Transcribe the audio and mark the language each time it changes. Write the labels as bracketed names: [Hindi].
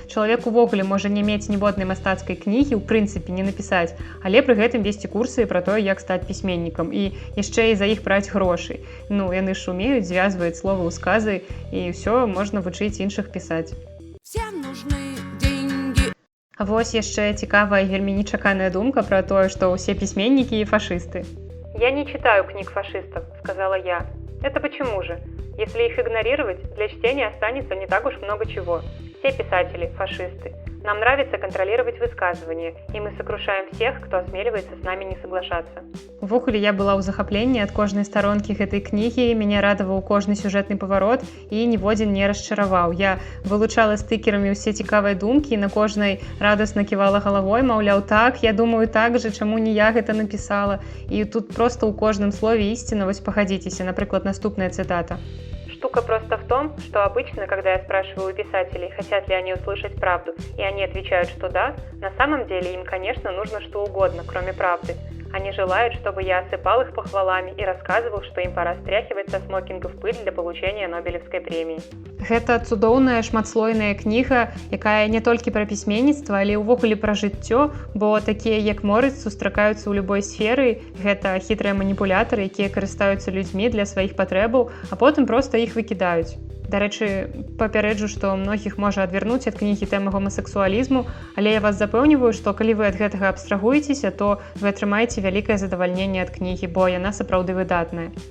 [Belarusian] Чалавек увогуле можа не мець ніводнай мастацкай кнігі, ў прынцыпе не напісаць, але пры гэтым весці курсы пра тое, як стаць пісьменнікам і яшчэ і за іх браць грошы. Ну, яны ж умеюць звязваць словы ў сказы, і ўсё можна вучыць іншых пісаць. [Russian] Всем нужны деньги. [Belarusian] А вось яшчэ цікавая і вельмі нечаканая думка пра тое, што ўсе пісьменнікі і фашысты. [Russian] «Я не читаю книг фашистов», — сказала я. «Это почему же? Если их игнорировать, для чтения останется не так уж много чего. Все писатели – фашисты. Нам нравится контролировать высказывания, и мы сокрушаем всех, кто осмеливается с нами не соглашаться». [Belarusian] Увогуле я была ў захапленні ад кожнай старонкі гэтай кнігі, мяне радаваў кожны сюжэтны паварот і ніводзін не расчараваў. Я вылучала стыкерамі ўсе цікавыя думкі і на кожнай радасна ківала галавой, маўляў, так, я думаю так же, чаму не я гэта напісала. І тут просто ў кожным слове ісціна, вось пагадзіцеся, напрыклад, наступная цытата. [Russian] «Штука просто в том, что обычно, когда я спрашиваю у писателей, хотят ли они услышать правду, и они отвечают, что да, на самом деле им, конечно, нужно что угодно, кроме правды. Они желают, чтобы я осыпал их похвалами и рассказывал, что им пора стряхивать со смокингов пыль для получения Нобелевской премии». [Belarusian] Гэта цудоўная шматслойная кніга, якая не толькі пра пісьменніцтва, але ўвогуле пра жыццё, бо такія, як Морыс, сустракаюцца ў любой сферы. Гэта хітрыя маніпулятары, якія карыстаюцца людзьмі для сваіх патрэбаў, а потым проста іх выкідаюць. Дарэчы, папярэджу, што многіх можа адвярнуць ад кнігі тэмы гомасексуалізму, але я вас запэўніваю, што калі вы ад гэтага абстрагуецеся, то вы атрымаеце вялікае задавальненне ад кнігі, бо яна сапраўды выдатная.